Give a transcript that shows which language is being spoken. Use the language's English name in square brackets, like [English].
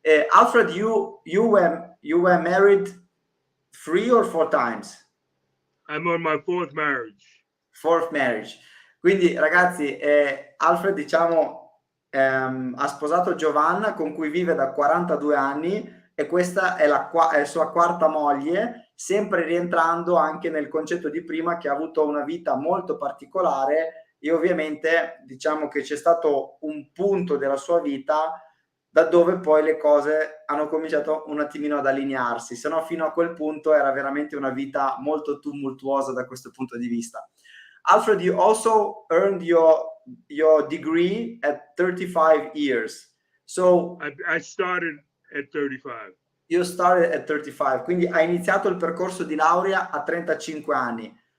[English] Alfred, you were married 3 or 4 times? I'm on my fourth marriage. [Italian] Quindi ragazzi, Alfred diciamo ha sposato Giovanna, con cui vive da 42 anni, e questa è la sua quarta moglie, sempre rientrando anche nel concetto di prima, che ha avuto una vita molto particolare, e ovviamente diciamo che c'è stato un punto della sua vita da dove poi le cose hanno cominciato un attimino ad allinearsi, se no fino a quel punto era veramente una vita molto tumultuosa da questo punto di vista. [English] Alfred, you also earned your degree at 35 years. So I started at 35. You started at 35, [Italian] quindi hai iniziato il percorso di laurea a 35 anni.